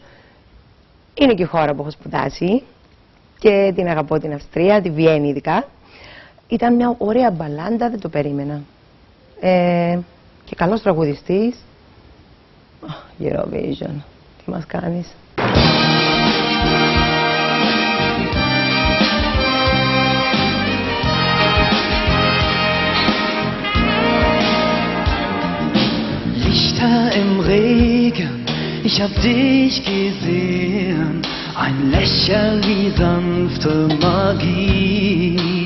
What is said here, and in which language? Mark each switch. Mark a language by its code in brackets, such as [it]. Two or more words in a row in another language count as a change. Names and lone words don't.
[el] Είναι και η χώρα που έχω σπουδάσει και την αγαπώ την Αυστρία, τη Βιέννη ειδικά. Ήταν μια ωραία μπαλάντα, δεν το περίμενα. Και καλός τραγουδιστής. Eurovision, τι μας κάνεις. [de] Im Regen, ich hab dich gesehen, ein Lächeln wie sanfte Magie.